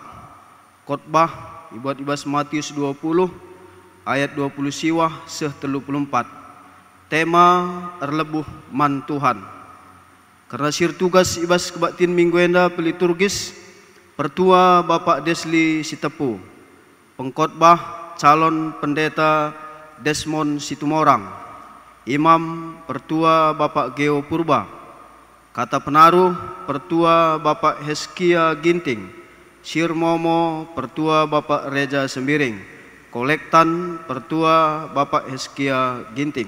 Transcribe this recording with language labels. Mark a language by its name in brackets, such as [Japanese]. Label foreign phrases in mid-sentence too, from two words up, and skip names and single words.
[Batak Karo] Khotbah ibat ibas Matius 20 ayat 20 siwah 34. Tema erlebuh man Tuhan. Karena sir tugas ibas kebaktin minggu enda peliturgis Pertua Bapak Desli Sitepu, [Indonesian] pengkhotbah calon pendeta Desmond Situmorang, [Batak Karo] Imam Pertua Bapak Geo Purba, kata penaruh Pertua Bapak Heskia Ginting, Sir Momo Pertua Bapak Reja Sembiring, kolektan Pertua Bapak Heskia Ginting.